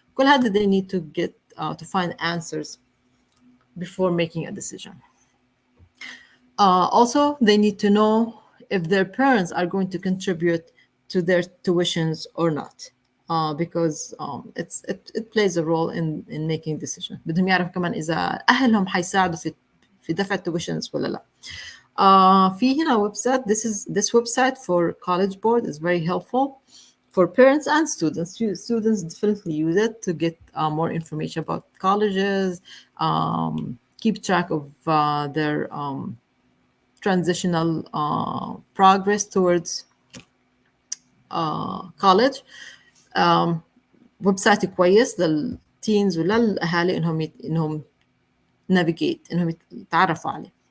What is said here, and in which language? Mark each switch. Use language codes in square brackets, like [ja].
[ar] كل هذا [en] they need to get to find answers before making a decision. Also, they need to know if their parents are going to contribute to their tuitions or not, because it plays a role in making decision. [ar] بدهم يعرفوا كمان إذا أهلهم حيساعدوا في دفع tuitions ولا لا. في هنا website. [en] This website for College Board is very helpful for parents and students. Students definitely use it to get more information about colleges, keep track of their transitional progress towards college. [ar] ويب سايت كويس للتينز وللأهالي إنهم navigate، إنهم يتعرفوا عليه.